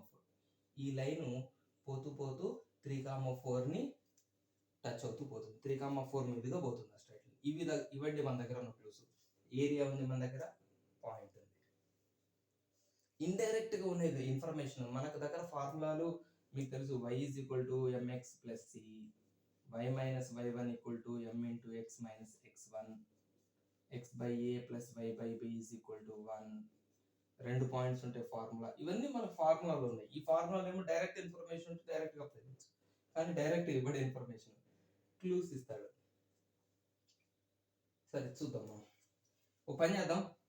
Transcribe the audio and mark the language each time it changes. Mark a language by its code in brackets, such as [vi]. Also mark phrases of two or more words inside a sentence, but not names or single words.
[te] ఈ లైన్ పోతూ పోతూ 3,4ని టచ్ అవుతూ పోతుంది. 3,4 మీదుగా పోతుంది ఆ [en] straight line. [te] ఇవ్వండి మన దగ్గర ఉన్న క్లూస్. ఏరియా ఉంది మన దగ్గర, పాయింట్ ఉంది. ఇండైరెక్ట్ గా ఉన్నది ఇన్ఫర్మేషన్. మనకు దగ్గర ఫార్ములాలు మీకు తెలుసు. [en] y = mx + c, y - y1 = m × x - x1, x/a + y/b = 1. [te] 2 పాయింట్స్ ఉంటాయి ఫార్ములా. ఇవన్నీ మన ఫార్ములాలు ఉన్నాయి. ఈ ఫార్ములాలు ఏమో [en] direct information [te] ఉంటే డైరెక్ట్ గా అప్లై చేయొచ్చు. కానీ డైరెక్ట్ ఇవ్వడే [en] information, clues [te] ఇస్తాడు. సరే చూద్దాం. మనం ఒక పని చేద్దాం.